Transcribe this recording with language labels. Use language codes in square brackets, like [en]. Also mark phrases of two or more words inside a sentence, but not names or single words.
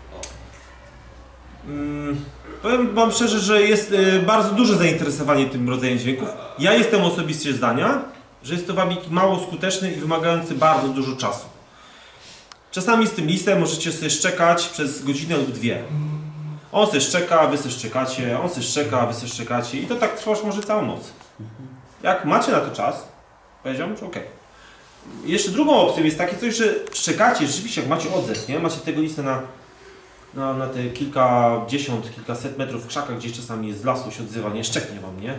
[pl] Powiem wam szczerze, że jest bardzo duże zainteresowanie tym rodzajem dźwięków. Ja jestem osobiście zdania, że jest to wabik mało skuteczny i wymagający bardzo dużo czasu. Czasami z tym lisem możecie sobie szczekać przez godzinę lub 2. On se szczeka, wy se szczekacie, on se szczeka, wy se szczekacie i to tak trwa może całą noc. Jak macie na to czas, powiedziałem, że okej. Jeszcze drugą opcją jest takie coś, że szczekacie, rzeczywiście jak macie odzew, nie? Macie tego lisa na te kilkadziesiąt, kilkaset metrów w krzakach, gdzieś czasami jest z lasu, się odzywa, nie szczeknie wam, nie?